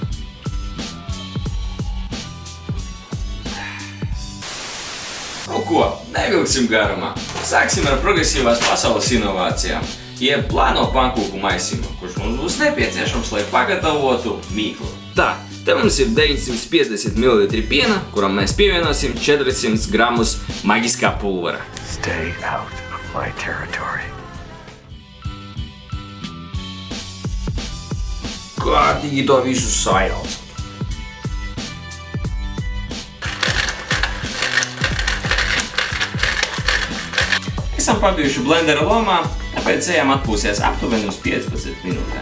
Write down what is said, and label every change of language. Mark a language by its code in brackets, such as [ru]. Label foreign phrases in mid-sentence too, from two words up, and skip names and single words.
[lv] Nu ko, nevilksim garumā. Sāksim ar progresīvās pasaules inovācijām, jeb plāno pankūku maisiņu, kurš mums būs nepieciešams, lai pagatavotu mīklu. Tā, te mums ir 950 ml piena, kuram mēs pievienosim 400 gramus maģiskā pulvera. [en] Stay out of my territory. [lv] Kārtīgi to visu sajaucam. Esam pabijuši blendera lomā, tāpēc ejam atpūsies aptuveni uz 15 minūtēm.